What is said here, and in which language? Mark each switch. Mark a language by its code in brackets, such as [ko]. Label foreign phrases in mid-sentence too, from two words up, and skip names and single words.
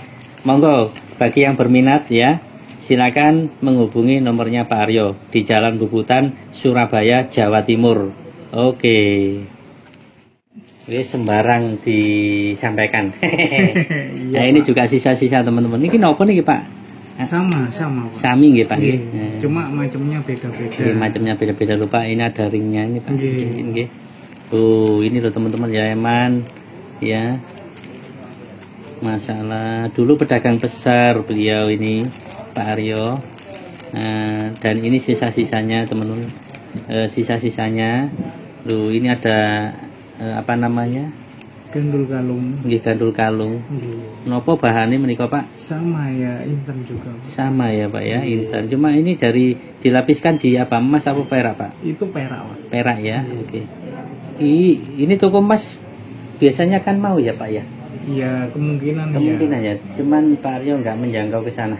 [id] Monggo bagi yang berminat ya, silakan menghubungi nomornya Pak Aryo di Jalan Bubutan, Surabaya, Jawa Timur. Oke. Oke, sembarang disampaikan. Nah, ini juga sisa-sisa teman-teman. Ini nopo nih Pak? Sama Pak. [jv] Sami nggih Pak nggih. [id] Cuma macamnya beda-beda. Nggih, macamnya beda-beda lupa. Ini ada ringnya ini Pak. Nggih. Oh, ini loh teman-teman ya, Eman. Ya. Masalah dulu pedagang besar beliau ini Pak Aryo. Dan ini sisa-sisanya teman-teman. Sisa-sisanya. Loh, ini ada apa namanya? Gandul kalung. Nggih, gandul kalung. [jv] Nopo bahannya menika Pak? [id] Sama ya, intan juga. Sama ya Pak ya, intan. Cuma ini dari dilapiskan di apa, emas apa perak Pak? Itu perak Pak. Perak ya, oke. Ini toko emas biasanya kan mau ya Pak ya? Iya, kemungkinan ya. Cuman Pak Aryo nggak menjangkau ke sana.